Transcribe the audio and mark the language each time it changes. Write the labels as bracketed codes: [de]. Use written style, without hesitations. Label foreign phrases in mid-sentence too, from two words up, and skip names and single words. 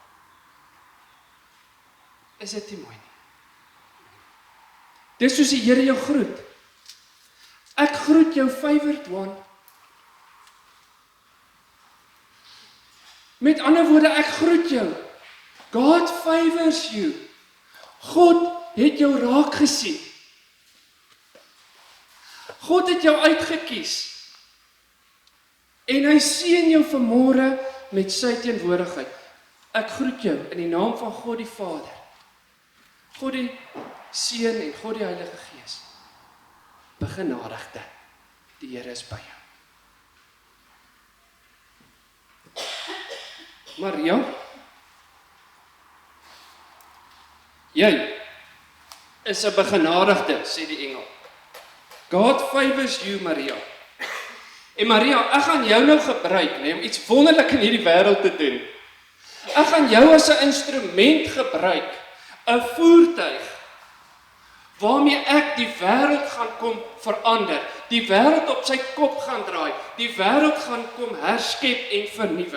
[af] Is dit nie mooi nie? Dis soos die Here jou groet. Ek groet jou [en] favored one. [af] Met ander woorde, ek groet jou. [en] God favors you. [af] God het jou raak gesien. God het jou uitgekies. En hy seën jou vanmôre met sy teenwoordigheid. Ek groet jou in die naam van God die Vader, God die Seun en God die Heilige Gees. Begenadigde, die Here is by jou. Maria, jy is 'n begenadigde, sê die engel. [en] God favors you, Maria. [af] En Maria, ek gaan jou nou gebruik, om iets wonderlik in hierdie wêreld te doen. Ek gaan jou as 'n instrument gebruik, 'n voertuig, waarmee ek die wêreld gaan kom verander, die wêreld op sy kop gaan draai, die wêreld gaan kom herskep en vernuwe.